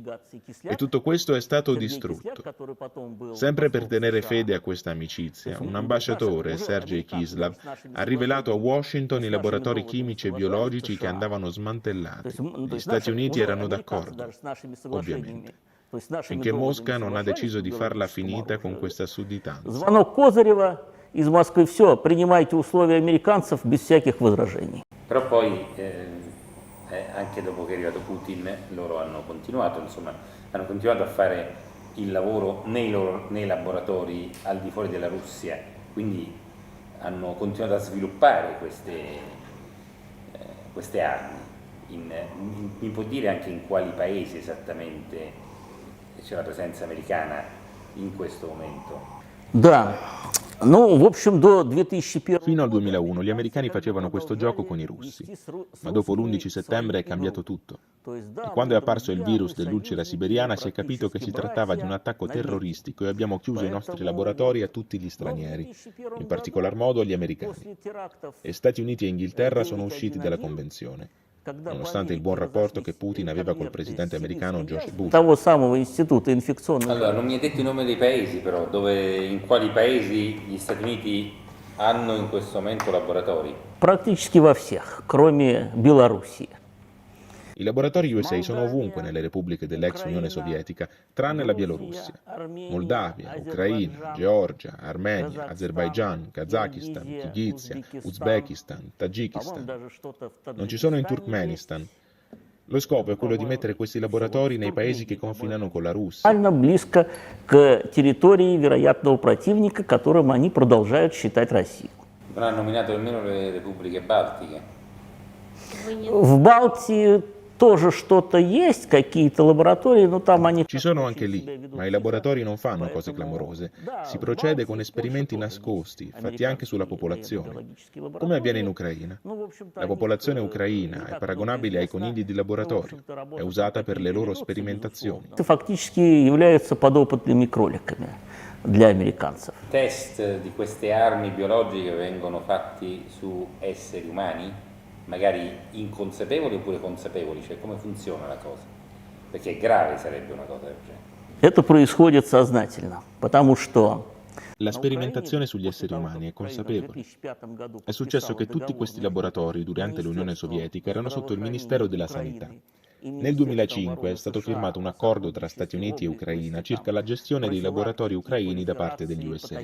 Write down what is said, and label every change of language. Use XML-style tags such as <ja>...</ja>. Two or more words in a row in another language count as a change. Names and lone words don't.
<it>E tutto questo è stato distrutto. Sempre per tenere fede a questa amicizia, un ambasciatore, Sergei Kislov, ha rivelato a Washington i laboratori chimici e biologici che andavano smantellati. Gli Stati Uniti erano d'accordo, ovviamente, finché Mosca non ha deciso di farla finita con questa sudditanza.</it> <ru>Звонок Козырева из Москвы. Все, принимайте условия американцев без всяких возражений.</ru> <it>Però poi, anche dopo che è arrivato Putin, loro hanno continuato a fare il lavoro nei laboratori al di fuori della Russia, quindi hanno continuato a sviluppare queste armi. Mi può dire anche in quali paesi esattamente c'è la presenza americana in questo momento?</it> <ru>Да. Ну, в общем, до 2001.</ru> <it>Fino al 2001 gli americani facevano questo gioco con i russi, ma dopo l'11 settembre è cambiato tutto. E quando è apparso il virus dell'ulcera siberiana si è capito che si trattava di un attacco terroristico e abbiamo chiuso i nostri laboratori a tutti gli stranieri, in particolar modo agli americani. E Stati Uniti e Inghilterra sono usciti dalla convenzione. nonostante il buon rapporto che Putin aveva col presidente americano George Bush.</it> <ru>Того самого института инфекционных.</ru> <it>Allora, non mi hai detto i nomi dei paesi però, in quali paesi gli Stati Uniti hanno in questo momento laboratori?</it> <ru>Практически во всех, кроме Белоруссии.</ru> <it>I laboratori USA sono ovunque nelle repubbliche dell'ex Unione Sovietica, tranne la Bielorussia. Moldavia, Ucraina, Georgia, Armenia, Azerbaijan, Kazakistan, Kirghizia, Uzbekistan, Tagikistan. Non ci sono in Turkmenistan. Lo scopo è quello di mettere questi laboratori nei paesi che confinano con la Russia.</it> <ru>Максимально близко к территории вероятного противника, которым они продолжают считать Россию.</ru> <it>Non ha nominato nemmeno le repubbliche baltiche.</it> <ru>В Балтии тоже что-то есть, какие-то лаборатории, но там они...</ru> <it>Ci sono anche lì, ma i laboratori non fanno cose clamorose. Si procede con esperimenti nascosti, fatti anche sulla popolazione, come avviene in Ucraina. La popolazione ucraina è paragonabile ai conigli di laboratorio, è usata per le loro sperimentazioni.</it> <ru>Фактически являются подопытными кроликами для американцев.</ru> <it>Test di queste armi biologiche vengono fatti su esseri umani? Magari inconsapevoli oppure consapevoli, cioè come funziona la cosa? Perché grave sarebbe una cosa del genere.</it> <ru>Это происходит сознательно, потому что</ru> <it>La sperimentazione sugli esseri umani è consapevole. È successo che tutti questi laboratori durante l'Unione Sovietica erano sotto il Ministero della Sanità. Nel 2005 è stato firmato un accordo tra Stati Uniti e Ucraina circa la gestione dei laboratori ucraini da parte degli USA.</it>